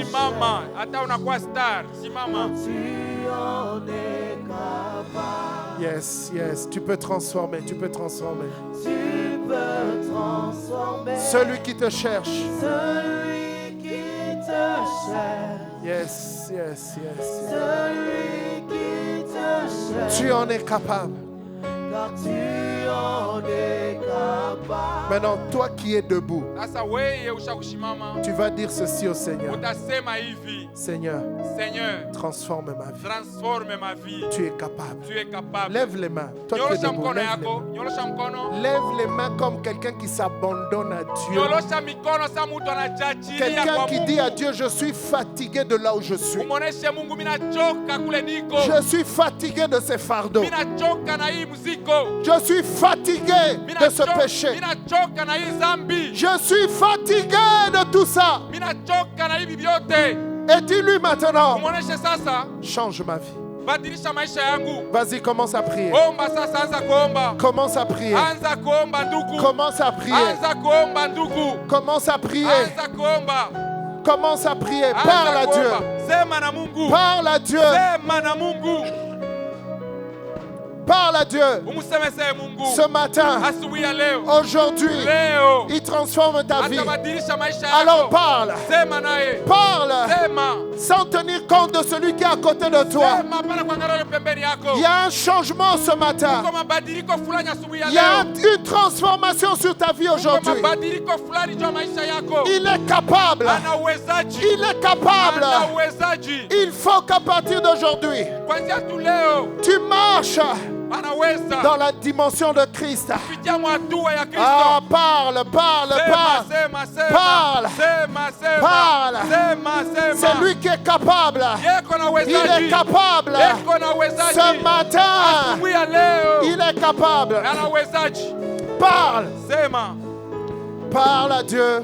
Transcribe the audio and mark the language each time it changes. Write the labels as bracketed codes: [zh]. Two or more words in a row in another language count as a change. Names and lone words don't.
[sw] simama. Hata unakuwa star, simama. [fr] tu en es capable. [en] Yes, yes, [fr] tu peux transformer, tu peux transformer. Tu peux transformer Celui qui te cherche. celui qui te cherche. [en] Yes, yes, yes. [fr] Celui qui te cherche. Tu en es capable. Car tu en es capable. Maintenant, toi qui es debout, [sw] Sasa wewe ushakushimama, [fr] tu vas dire ceci au Seigneur. [sw] utasema hivi: [fr] Seigneur, Seigneur, transforme ma vie. transforme ma vie. Tu es capable. Tu es capable. Lève les mains. Toi qui es [sw] Nyorosha [fr] debout, [sw] mkono [fr] lève les [sw] yako, [fr] mains. [sw] nyorosha mkono. [fr] Lève les mains comme quelqu'un qui s'abandonne à Dieu. [sw] Nyorosha mikono sa mtu anajiachilia [fr] Quelqu'un [sw] kwa [fr] qui dit à [sw] Mungu. [fr] Dieu, je suis fatigué de là où je suis. [sw] Umuoneshe Mungu, mimi nachoka kule niko. [fr] Je suis fatigué de ces fardeaux. [sw] Mimi nachoka na hii mzigo. [fr] Je suis fatigué de ce péché. [sw] Mimi nachoka na hii dhambi. [fr] Je suis fatigué de tout ça. [sw] Mimi nachoka na hivi vyote. [fr] Et dis-lui maintenant, [sw] Umuoneshe sasa, [fr] change ma vie. [sw] badilisha maisha yangu. [fr] Vas-y, commence à prier. [sw] Omba sasa, anza kuomba. [fr] Commence à prier. [sw] Anza kuomba ndugu. [fr] Commence à prier. [sw] Anza kuomba ndugu. [fr] Commence à prier. [sw] Anza kuomba. [fr] Commence à prier. Parle à Dieu. [sw] Sema na Mungu. [fr] Parle à Dieu. [sw] Sema na Mungu. [fr] Parle à Dieu. [sw] Umusemesee Mungu. [fr] Ce matin, [sw] Asubuhi ya leo. [fr] aujourd'hui, [sw] Leo. [fr] il transforme ta vie. [sw] Atabadilisha maisha yako. [fr] Alors parle. [sw] Sema naye. [fr] Parle [sw] Sema. [fr] sans tenir compte de celui qui est à côté de toi. [sw] Sema pana kuangalia pembeni yako. [fr] Il y a un changement ce matin. [sw] Kwa mabadiliko fulani asubuhi ya [fr] Il y a [sw] leo. [fr] une transformation sur ta vie [sw] Kwa [fr] aujourd'hui. [sw] mabadiliko fulani juu ya maisha yako. [fr] Il est capable. [sw] Ana uwezaji. [fr] Il est capable. [sw] Ana uwezaji. [fr] Il faut qu'à partir d'aujourd'hui, [sw] Kuanzia tu leo [fr] tu marches [sw] anaweza [fr] dans la dimension de Christ. [sw] kupitia hatua ya Kristo. [fr] Ah, parle, parle, parle. [sw] Sema, sema, [fr] Parle. [sw] sema, sema, [fr] Parle. [sw] sema, sema. [fr] C'est lui qui est capable. [sw] Yeko na [fr] Il [sw] uwezaji. [fr] est capable. [sw] Yeko na uwezaji. [fr] Ce matin, [sw] Asubuhi ya leo. [fr] il est capable. [sw] Ana uwezaji. [fr] Parle. [sw] Sema, [fr] Parle à Dieu.